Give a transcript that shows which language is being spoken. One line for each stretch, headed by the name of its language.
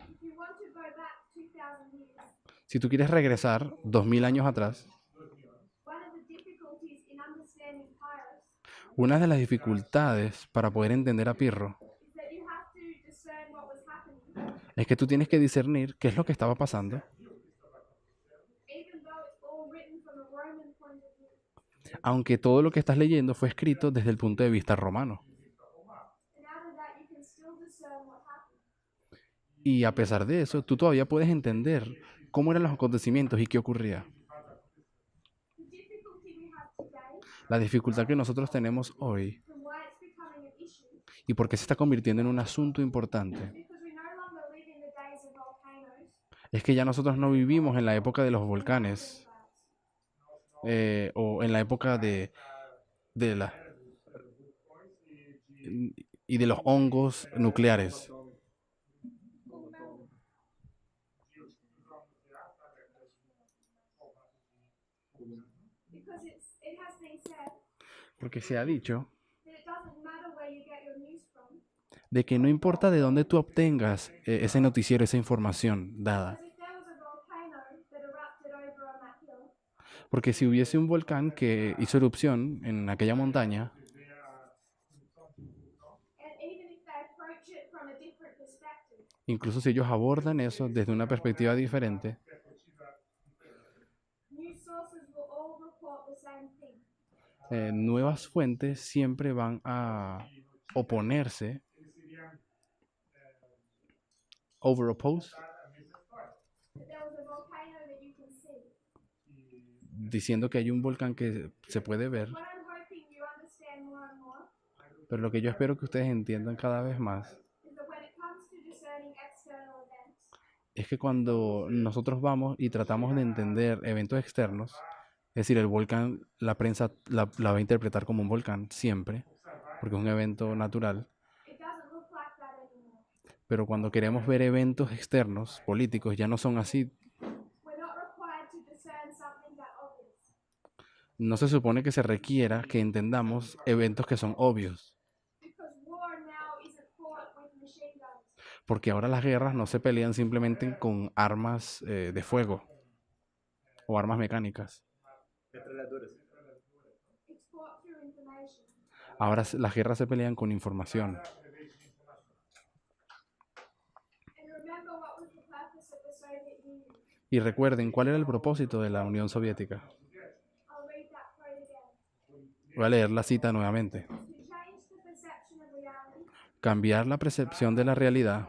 English: If you want to go back 2,000 years,
Spanish: Si tú quieres regresar 2000 años atrás,
English: one of the difficulties in understanding Pyrrhus
Spanish: una de las dificultades para poder entender a Pirro
English: is that you have to discern what was happening,
Spanish: es que tú tienes que discernir qué es lo que estaba pasando,
English: even though it's all written from a Roman point of view.
Spanish: aunque todo lo que estás leyendo fue escrito desde el punto de vista romano.
English: And out of that, you can still discern what happened.
Spanish: Y a pesar de eso, tú todavía puedes entender cómo eran los acontecimientos y qué ocurría.
English: The difficulty we have today,
Spanish: La dificultad que nosotros tenemos hoy
English: and why it's becoming an issue,
Spanish: y por qué se está convirtiendo en un asunto importante
English: because we no longer live in the days of volcanoes
Spanish: es que ya nosotros no vivimos en la época de los volcanes o en la época de la y de los hongos nucleares.
English: because it has been said
Spanish: Porque se ha dicho
English: that it doesn't matter where you get your news from,
Spanish: de que no importa de dónde tú obtengas ese noticiero, esa información dada.
English: because if there was a volcano that erupted over on that hill,
Spanish: Porque si hubiese un volcán que hizo erupción en aquella montaña,
English: and even if they approach it from a different perspective,
Spanish: incluso si ellos abordan eso desde una perspectiva diferente,
English: news sources will all report the same thing.
Spanish: nuevas fuentes siempre van a oponerse, oppose,
English: That there was a volcano that you can see.
Spanish: diciendo que hay un volcán que se puede ver,
English: What I'm hoping you understand more and more
Spanish: pero lo que yo espero que ustedes entiendan cada vez más
English: is that when it comes to discerning external events,
Spanish: es que cuando nosotros vamos y tratamos de entender eventos externos, es decir, el volcán, la prensa la va a interpretar como un volcán siempre, porque es un evento natural,
English: it doesn't look like that anymore.
Spanish: pero cuando queremos ver eventos externos, políticos, ya no son así.
English: We're not required to discern something that obvious.
Spanish: No se supone que se requiera que entendamos eventos que son obvios,
English: Because war now isn't fought with machine guns.
Spanish: porque ahora las guerras no se pelean simplemente con armas de fuego o armas mecánicas.
Portuguese: Metralhadoras.
English: It's fought through information.
Spanish: Ahora las guerras se pelean con información.
English: And remember what was the purpose of the Soviet Union.
Spanish: Y recuerden cuál era el propósito de la Unión Soviética.
English: I'll read that quote again.
Spanish: Voy a leer la cita nuevamente.
English: To change the perception of reality
Spanish: Cambiar la percepción de la realidad